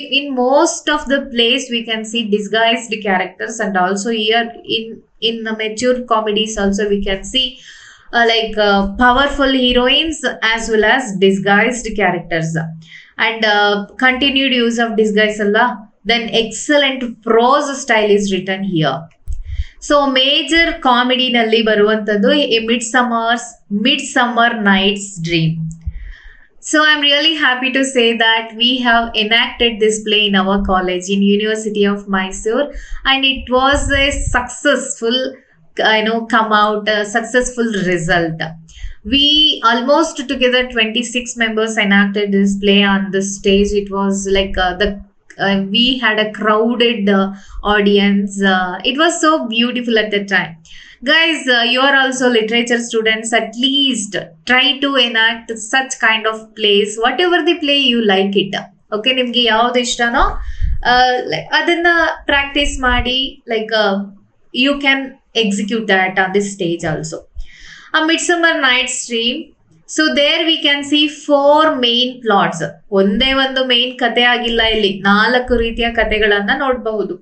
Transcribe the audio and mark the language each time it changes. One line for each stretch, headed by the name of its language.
English: In most of the place we can see disguised characters. And also here in mature comedies also we can see powerful heroines as well as disguised characters. And continued use of disguise alla, then excellent prose style is written here. So major comedy
Kannada: nalli baruvanthadu
English: A Midsummer Night's Dream. So I'm really happy to say that we have enacted this play in our college in University of Mysore, and it was a successful come out a successful result. We almost together 26 members enacted this play on the stage. It was like the we had a crowded audience. It was so beautiful at the time. Guys, you are also literature students. At least try to enact such kind of plays, whatever the play you like it. Okay,
Kannada: ನಿಮ್ಗೆ ಯಾವ್ದು ಇಷ್ಟನೋ ಅದನ್ನ practice ಮಾಡಿ,
English: Like you can execute that on this stage also. A Midsummer Night's Dream. So there we can see 4 main plots.
Kannada: ಒಂದೇ ಒಂದು main ಕತೆ ಆಗಿಲ್ಲ, ಇಲ್ಲಿ 4 ರೀತಿಯ ಕತೆಗಳನ್ನ ನೋಡಬಹುದು.